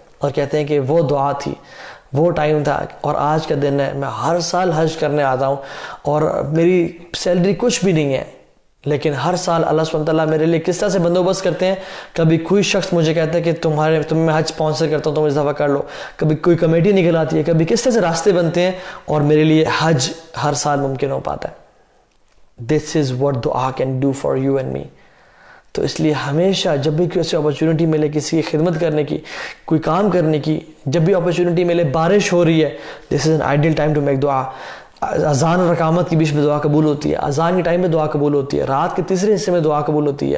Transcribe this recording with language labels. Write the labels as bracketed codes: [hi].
[ur] اور کہتے ہیں کہ وہ دعا تھی, وہ ٹائم تھا, اور آج کا دن ہے, میں ہر سال حج کرنے آتا ہوں اور میری سیلری کچھ بھی نہیں ہے, لیکن ہر سال اللہ سبحانہ وتعالیٰ میرے لیے کس طرح سے بندوبست کرتے ہیں. کبھی کوئی شخص مجھے کہتا ہے کہ تم میں حج اسپانسر کرتا ہوں, تم اس دفعہ کر لو, کبھی کوئی کمیٹی نکل آتی ہے, کبھی کس طرح سے راستے بنتے ہیں, اور میرے لیے حج ہر سال ممکن ہو پاتا ہے. [en] This is what دعا can do for you and me. [ur] تو اس لیے ہمیشہ جب بھی کسی اپرچونٹی ملے کسی کی خدمت کرنے کی, کوئی کام کرنے کی, جب بھی اپرچونٹی ملے, بارش ہو رہی ہے, [en] this is an ideal time to make [ur] دعا. اذان اور اقامت کے بیچ میں دعا قبول ہوتی ہے, اذان کے ٹائم میں دعا قبول ہوتی ہے, رات کے تیسرے حصے میں دعا قبول ہوتی ہے.